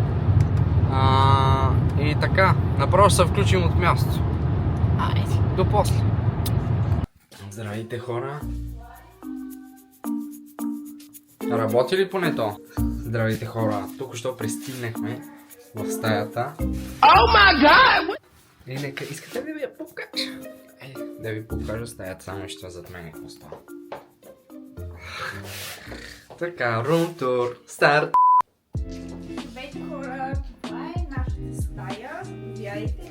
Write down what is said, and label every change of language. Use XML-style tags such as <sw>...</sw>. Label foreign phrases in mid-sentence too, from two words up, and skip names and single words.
<bg>И така, направо ще се включим от място. Айде, до после. Здравейте, хора. Работи ли поне то? Здравейте, хора. Тук що пристигнахме в стаята.</bg> <en>Oh my god!</en> <bg>И нека, искате ли да я покажа? Да ви покажа стаята, само ще зад мен какво става. Така,</bg> <en>room tour,</en> <bg>старт! Здравейте, хора, това е нашата стая. Заповядайте,</bg>